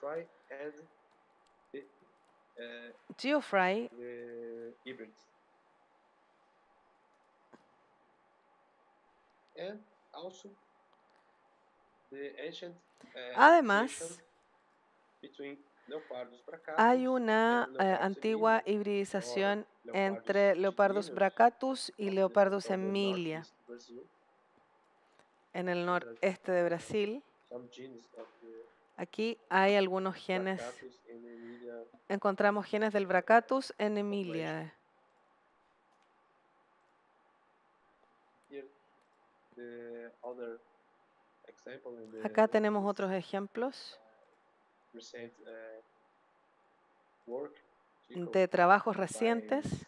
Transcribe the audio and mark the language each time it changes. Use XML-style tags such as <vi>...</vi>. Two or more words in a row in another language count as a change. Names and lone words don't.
<es>Geoffrey Además, hay una antigua hibridización entre Leopardus bracatus y Leopardus emilia en el noreste de Brasil. Aquí hay algunos genes. Encontramos genes del bracatus en Emilia. Acá tenemos otros ejemplos de trabajos recientes.</es>